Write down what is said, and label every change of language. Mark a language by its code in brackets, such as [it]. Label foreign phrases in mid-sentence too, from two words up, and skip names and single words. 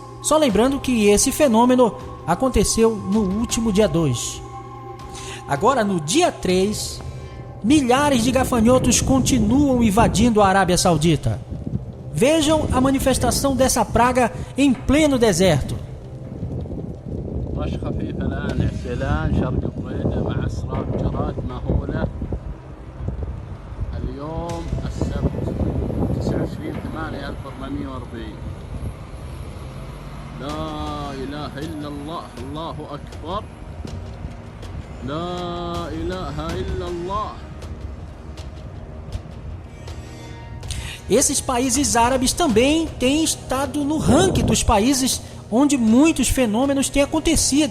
[pt] Só lembrando que esse fenômeno aconteceu no último dia 2. Agora, no dia 3, milhares de gafanhotos continuam invadindo a Arábia Saudita. Vejam a manifestação dessa praga em pleno deserto. [ar] لا إله إلا الله الله أكبر لا إله إلا الله. [pt] Esses países árabes também têm estado no ranking dos países onde muitos fenômenos têm acontecido.